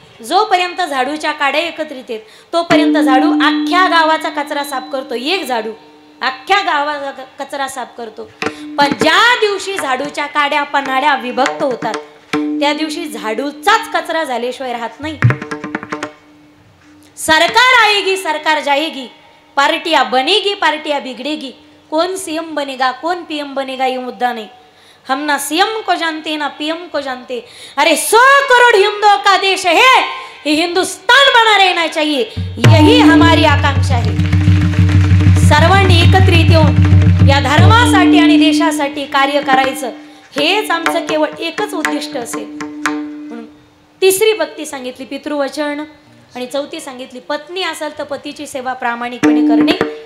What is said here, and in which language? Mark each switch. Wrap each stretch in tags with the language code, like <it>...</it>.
<mr>जोपर्यंत झाडूच्या काड्या एकत्रित आहेत तोपर्यंत झाडू अख्ख्या गावाचा कचरा साफ करतो. एक झाडू अख्ख्या गावाचा कचरा साफ करतो. पण ज्या दिवशी झाडूच्या काड्या पन्हाड्या विभक्त होतात त्या दिवशी झाडूचाच कचरा झाल्याशिवाय राहत नाही.</mr> <hi>सरकार आएगी सरकार जाएगी, पार्टियां बनेगी पार्टियां बिगड़ेगी. कौन सीएम बनेगा कौन पीएम बनेगा ये मुद्दा नहीं. हम ना सीएम को जानते ना पीएम को जानते. अरे 100 करोड़ हिंदुओं का देश है, ये हिंदुस्तान बना रहना चाहिए, यही हमारी आकांक्षा है.</hi> <mr>सर्वांनी एकत्रित येऊन या धर्मासाठी आणि देशासाठी कार्य करायचं हेच आमचं केवळ एकच उद्दिष्ट असेल. म्हणून 3री भक्ती सांगितली पितृवचन आणि 4थी सांगितली पत्नी असेल तर पतीची सेवा प्रामाणिकपणे करणे.</mr>